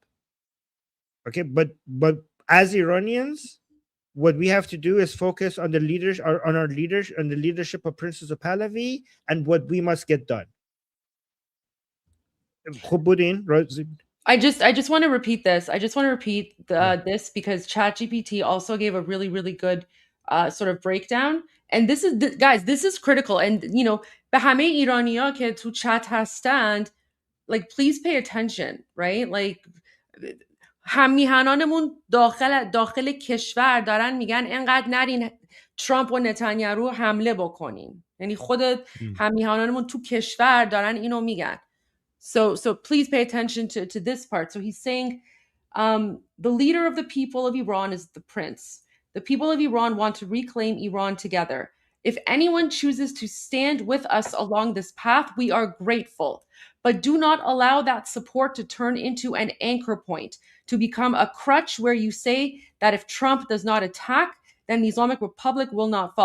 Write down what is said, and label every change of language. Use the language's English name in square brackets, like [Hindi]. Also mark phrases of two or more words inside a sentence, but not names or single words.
[English] Okay, but as Iranians, what we have to do is focus on the leadership of Princess of Pahlavi and what we must get done. I just want to repeat this. I just want to repeat this because ChatGPT also gave a really, really good sort of breakdown. And this is, guys, this is critical. And, you know, [Persian] به همه ایرانی‌ها که تو chat هستند, [English] like, please pay attention, right? Like, [Persian] هممیهنانمون داخل کشور دارن میگن اینقدر نرین ترامپ و نتانیاهو حمله بکنین. یعنی خود هممیهنانمون تو کشور دارن اینو میگن. [English] So please pay attention to this part. So he's saying the leader of the people of Iran is the prince. The people of Iran want to reclaim Iran together. If anyone chooses to stand with us along this path, we are grateful. But do not allow that support to turn into an anchor point, to become a crutch where you say that if Trump does not attack, then the Islamic Republic will not fall.